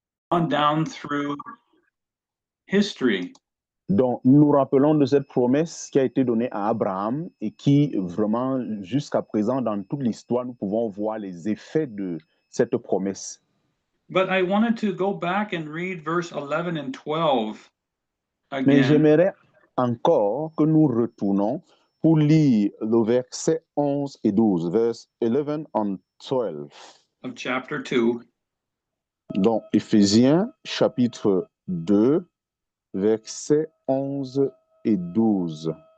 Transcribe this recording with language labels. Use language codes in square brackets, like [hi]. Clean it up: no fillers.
[en] on down through history. [fr] Donc, nous nous rappelons de cette promesse qui a été donnée à Abraham et qui, vraiment, jusqu'à présent, dans toute l'histoire, nous pouvons voir les effets de cette promesse. [en] But I wanted to go back and read verse 11 and 12 [fr] Mais [en] again [fr] j'aimerais encore que nous retournons pour lire le verset 11 et 12, [en] verse 11 and 12. of chapter 2. [fr] Donc, Éphésiens, chapitre 2, versets 11 et 12.